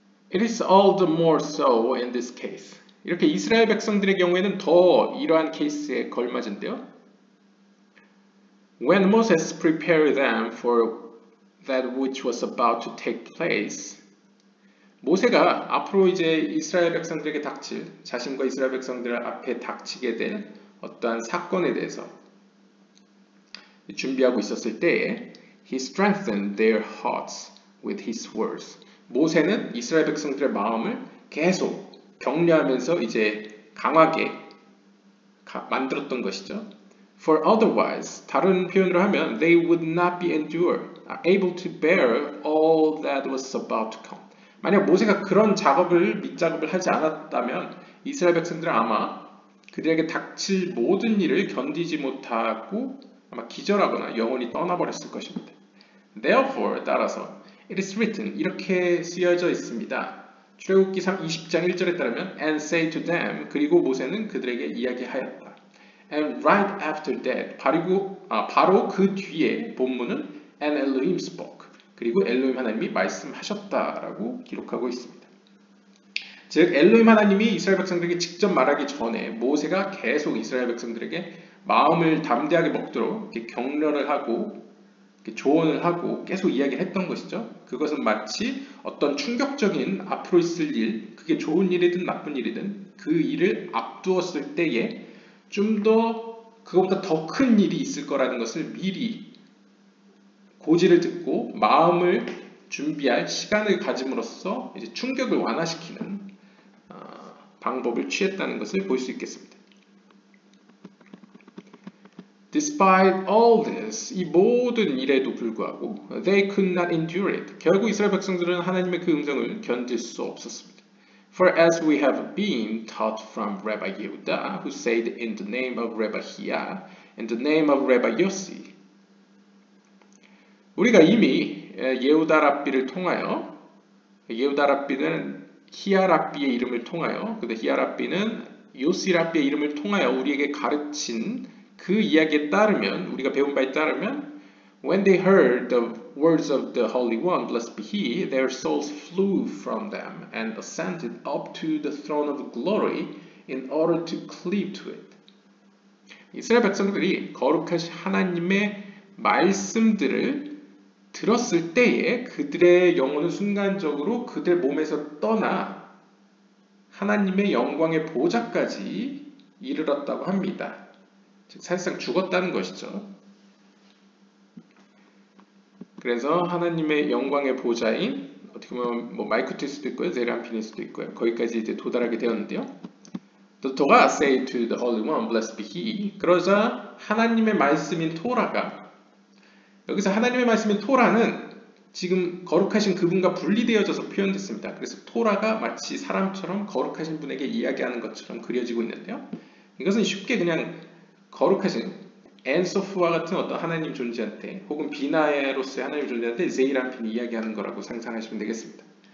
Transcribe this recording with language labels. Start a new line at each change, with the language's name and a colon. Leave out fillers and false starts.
English: It is all the more so in this case.
Korean: 이렇게 이스라엘 백성들의 경우에는 더 이러한 케이스에 걸맞은데요.
English: When Moses prepared them for that which was about to take place.
Korean: 모세가 앞으로 이제 이스라엘 백성들에게 닥칠, 자신과 이스라엘 백성들 앞에 닥치게 될 어떠한 사건에 대해서 준비하고 있었을 때에
English: He strengthened their hearts with his words.
Korean: 모세는 이스라엘 백성들의 마음을 계속 격려하면서 이제 강하게 만들었던 것이죠.
English: For otherwise,
Korean: 다른 표현으로 하면
English: they would not be able to bear all that was about to come.
Korean: 만약 모세가 그런 밑작업을 하지 않았다면 이스라엘 백성들은 아마 그들에게 닥칠 모든 일을 견디지 못하고 아마 기절하거나 영원히 떠나버렸을 것입니다.
English: Therefore,
Korean: 따라서
English: It is written,
Korean: 이렇게 쓰여져 있습니다. 출애굽기 20장 1절에 따르면
English: And say to them,
Korean: 그리고 모세는 그들에게 이야기하였다.
English: And right after that,
Korean: 바로 그 뒤에 본문은
English: And Elohim spoke.
Korean: 그리고 엘로힘 하나님이 말씀하셨다라고 기록하고 있습니다. 즉 엘로힘 하나님이 이스라엘 백성들에게 직접 말하기 전에 모세가 계속 이스라엘 백성들에게 마음을 담대하게 먹도록 이렇게 격려를 하고 이렇게 조언을 하고 계속 이야기를 했던 것이죠. 그것은 마치 어떤 충격적인 앞으로 있을 일, 그게 좋은 일이든 나쁜 일이든 그 일을 앞두었을 때에 좀 더 그것보다 더 큰 일이 있을 거라는 것을 미리 고지를 듣고 마음을 준비할 시간을 가짐으로써 이제 충격을 완화시키는 방법을 취했다는 것을 볼 수 있겠습니다.
English: Despite all this,
Korean: 이 모든 일에도 불구하고
English: they could not endure it.
Korean: 결국 이스라엘 백성들은 하나님의 그 음성을 견딜 수 없었습니다.
English: For as we have been taught from Rabbi Yehuda, who said in the name of Rabbi Hiya, in the name of Rabbi Yossi,
Korean: 우리가 이미 예후다 랍비를 통하여 예후다 랍비는 히야 랍비의 이름을 통하여 근데 히야 랍비는 요시 랍비의 이름을 통하여 우리에게 가르친 그 이야기에 따르면 우리가 배운 바에 따르면
English: When they heard the words of the Holy One, blessed be He, their souls flew from them and ascended up to the throne of glory in order to cleave to it.
Korean: 이스라엘 백성들이 거룩하신 하나님의 말씀들을 들었을 때에 그들의 영혼은 순간적으로 그들 몸에서 떠나 하나님의 영광의 보좌까지 이르렀다고 합니다. 즉 사실상 죽었다는 것이죠. 그래서 하나님의 영광의 보좌인 어떻게 보면 뭐 말쿠트일 수도 있고요, 제르안핀일 수도 있고요. 거기까지 이제 도달하게 되었는데요.
English: The Torah said to the Holy One, blessed be He.
Korean: 그러자 하나님의 말씀인 토라가 여기서 하나님의 말씀인 토라는 지금 거룩하신 그분과 분리되어져서 표현됐습니다. 그래서 토라가 마치 사람처럼 거룩하신 분에게 이야기하는 것처럼 그려지고 있는데요. 이것은 쉽게 그냥 거룩하신 엔소프와 같은 어떤 하나님 존재한테 혹은 비나에로스의 하나님 존재한테 제이란핀이 이야기하는 거라고 상상하시면 되겠습니다.